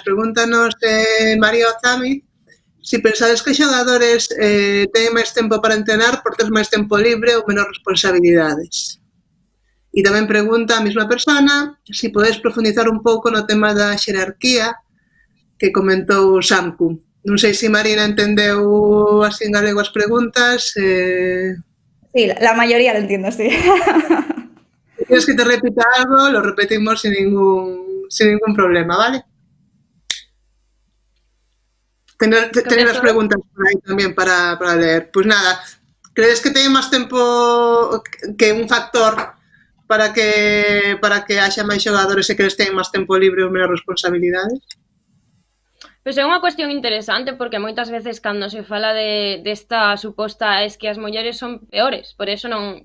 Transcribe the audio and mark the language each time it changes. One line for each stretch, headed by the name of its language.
Galician: Pregúntanos María Ozami se pensades que os xogadores teñen máis tempo para entrenar por ter máis tempo libre ou menos responsabilidades. E tamén pregunta a mesma persona se podes profundizar un pouco no tema da xerarquía que comentou Samku. Non sei se Marina entendeu así en galego as preguntas.
Spanish: Sí, la mayoría lo entiendo, sí. Si quieres que te repita algo, lo repetimos sin ningún problema, ¿vale? Tener las preguntas por ahí también para leer. Pues nada, ¿crees que
Galician: teñen máis tempo que un factor para que haxa máis xogadores e que eles teñen máis tempo libre ou menos responsabilidades? Pois é unha cuestión interesante porque moitas veces cando se fala desta suposta es que as mulleres son peores, por eso non...